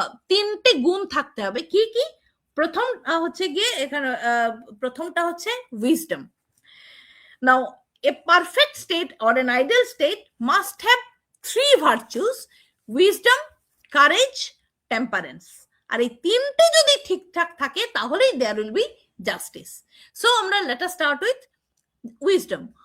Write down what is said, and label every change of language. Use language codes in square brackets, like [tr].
[bn] তিনটে গুণ থাকতে হবে। কি কি? প্রথম হচ্ছে গিয়ে, এখানে প্রথমটা হচ্ছে wisdom. [en] Now a perfect state or an ideal state must have three virtues: wisdom, courage, temperance. [bn] আর এই তিনটে যদি ঠিকঠাক থাকে তাহলেই [en] there will be justice. So [bn] আমরা [en] let us start with wisdom.